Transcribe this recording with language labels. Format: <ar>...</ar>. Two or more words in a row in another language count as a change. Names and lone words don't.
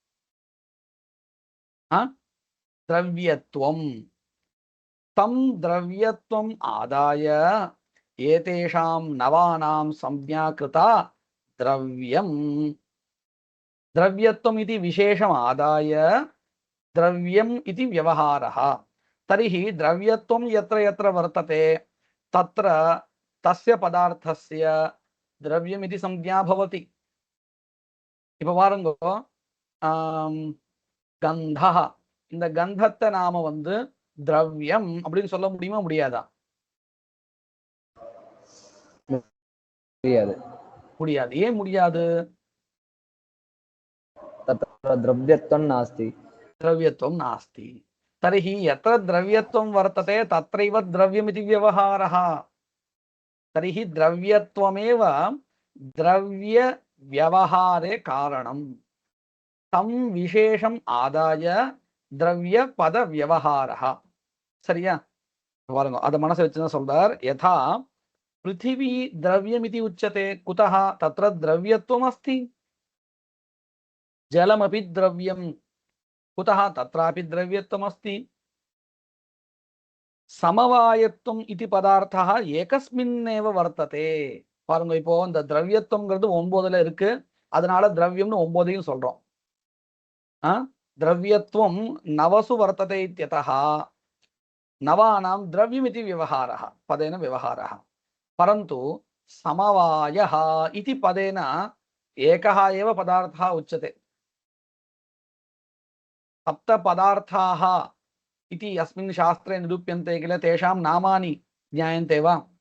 <sa>द्रव्यत्वम्, तं द्रव्यत्वम् आदाय एतेषां नवानां संज्ञा कृता द्रव्यम्। द्रव्यत्वम् इति विशेषम् आदाय द्रव्यम् इति व्यवहारः। तर्हि द्रव्यत्वं यत्र यत्र वर्तते तत्र तस्य पदार्थस्य द्रव्यम् इति संज्ञा भवति।</sa> <ta>இப்போ பாருங்க, கந்தஹ, இந்த கந்தத்தை நாம வந்து திரவியம் அப்படின்னு சொல்ல முடியுமா முடியாதா? முடியாது. ஏன் முடியாது?</ta> <sa>द्रव्यत्वं नास्ति। द्रव्यत्वं नास्ति। तर्हि यत्र द्रव्यत्वं वर्तते तत्रैव द्रव्यमिति व्यवहारः। तर्हि द्रव्यत्वमेव द्रव्य व्यवहारे कारणं। तं विशेषम् आदाय द्रव्य पद व्यवहारः।</sa> <ta>சரியா? பாருங்க, அத மனசு வச்சு தான் சொல்றார்.</ta> <sa>யதா पृथिवी द्रव्यमिति उच्यते, कुतः? तत्र द्रव्यत्वम् अस्ति। जलमपि द्रव्यं, कुतः? तत्रापि द्रव्यत्वम् अस्ति। समवायत्वम् इति पदार्थः एकस्मिन्नेव वर्तते.</sa> <ta>பாருங்க, இப்போ இந்த திரவியத்துவம்ங்கிறது 9ல இருக்கு, அதனால திரவியம்னு 9ஐயும் சொல்றோம்.</ta> <sa>द्रव्यत्वं नवसु वर्तते इत्यतः नवानां द्रव्यमिति व्यवहारः, पदेन व्यवहारः। परन्तु समवायः इति पदेन एकः एव पदार्थः उच्यते। सप्तपदार्थाः इति अस्मिन् शास्त्रे निरूप्यन्ते किल, तेषां नामानि ज्ञायन्ते वा?</sa>